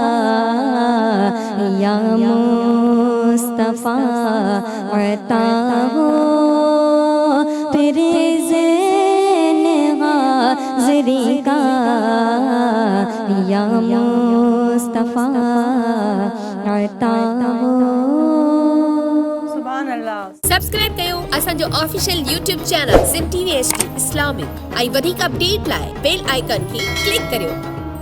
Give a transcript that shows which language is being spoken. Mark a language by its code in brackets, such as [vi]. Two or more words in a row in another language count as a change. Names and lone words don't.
[ur] یا مصطفیٰ عطا ہو، پھر ذہن حاضری کا، یا مصطفیٰ عطا ہو۔ [ar] سبحان اللہ۔ [sd] سبسکرائب कयो असांजो [en] official YouTube channel [sd] सिम TV HD इस्लामिक ऐं वधीक अपडेट लाइ [en] bell icon [sd] खे क्लिक करियो।